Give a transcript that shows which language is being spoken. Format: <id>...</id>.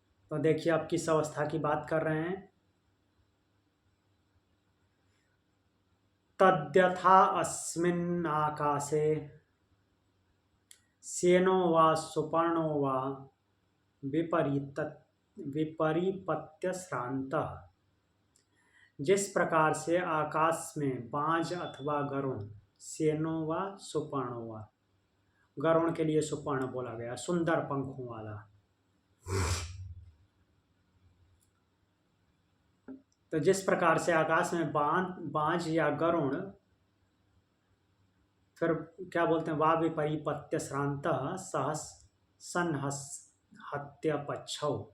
<hi>तो देखिए आप किस अवस्था की बात कर रहे हैं।</hi> <sa>तद्यथा अस्मिन् आकाशे स्येनो वा सुपर्णो वा विपरिपत्य श्रान्तः।</sa> <hi>जिस प्रकार से आकाश में बाज अथवा गरुण,</hi> <sa>स्येनो वा सुपर्णो वा,</sa> <hi>गरुण के लिए सुपर्ण बोला गया, सुंदर पंखों वाला। तो जिस प्रकार से आकाश में बाज या गरुण, फिर क्या बोलते हैं,</hi> <sa>वा विपरिपत्य श्रान्तः सहस संहत्य पक्षौ।</sa>